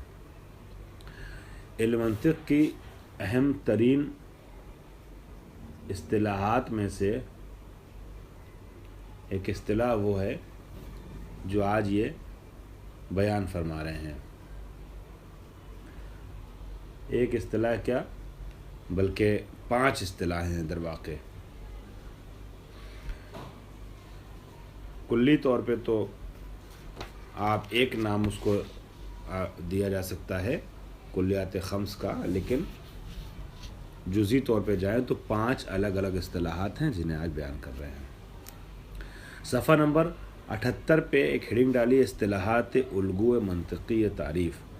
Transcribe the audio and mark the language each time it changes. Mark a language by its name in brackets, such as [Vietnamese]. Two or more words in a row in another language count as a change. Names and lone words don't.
[Urdu] علم منطق کی اہم ترین اصطلاحات میں سے ایک اصطلاح وہ ہے جو آج یہ بیان فرما رہے ہیں۔ ایک اصطلاح کیا بلکہ 5 اصطلاحیں ہیں در واقع۔ کلی طور پہ تو آپ ایک نام اس کو دیا جا سکتا ہے کلیات خمس کا، لیکن جزئی طور پہ جائیں تو 5 الگ الگ اصطلاحات ہیں جنہیں آج بیان کر رہے ہیں۔ صفحہ نمبر 78 پہ ایک ہیڈنگ ڈالی، اصطلاحات الگو منطقی تعریف۔